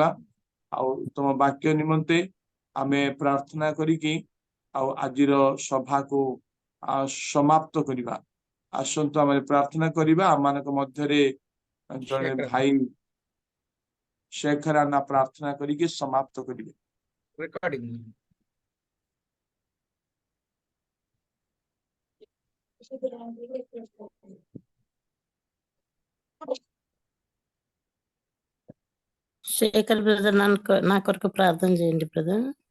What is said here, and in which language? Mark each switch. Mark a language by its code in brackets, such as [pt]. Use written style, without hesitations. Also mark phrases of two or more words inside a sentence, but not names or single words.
[or] ଆଉ ତମ ବାକ୍ୟ ନିମନ୍ତେ ଆମେ ପ୍ରାର୍ଥନା କରିକି ଆଉ ଆଜିର ସଭାକୁ ସମାପ୍ତ କରିବା। ଆସନ୍ତୁ ଆମେ ପ୍ରାର୍ଥନା କରିବା। ଆମମାନଙ୍କ ମଧ୍ୟରେ ଜଣେ ଭାଇ ଶେଖ ରାଣା ପ୍ରାର୍ଥନା କରିକି ସମାପ୍ତ କରିବେ। [te] రికార్డింగ్ శేఖర్ బ్రదర్ నా కొరకు ప్రార్థన చేయండి బ్రదర్.